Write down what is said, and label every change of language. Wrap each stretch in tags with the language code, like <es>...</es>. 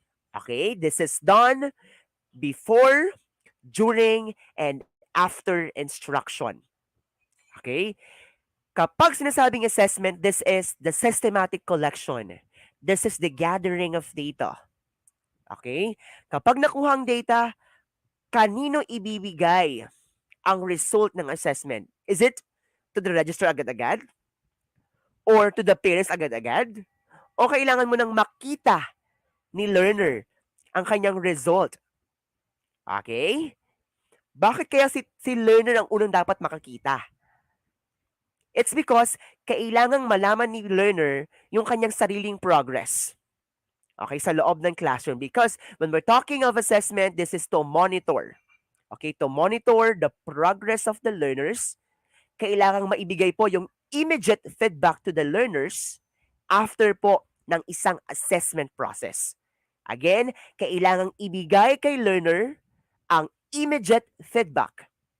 <en>Okay, this is done before, during, and after instruction. Okay,</en> <tl>kapag sinasabing</tl> <en>assessment, this is the systematic collection. This is the gathering of data.</en> <tl>Okay, kapag nakuha ang data, kanino ibibigay ang result ng assessment?</tl> <en>Is it to the register</en> <tl>agad-agad?</tl> <en>Or to the parents</en> <tl>agad-agad? O kailangan mo nang makita ni learner ang kanyang result? Okay? Bakit kaya si learner ang unang dapat makakita?</tl> <en>It's because</en> <tl>kailangang malaman ni learner yung kanyang sariling progress. Okay, sa loob ng classroom.</tl> <en>Because when we're talking of assessment, this is to monitor. Okay, to monitor the progress of the learners.</en> <tl>Kailangang maibigay po yung</tl> <en>immediate feedback to the learners</en> <tl>after po ng isang assessment process. Again, kailangang ibigay kay learner ang immediate feedback.</tl>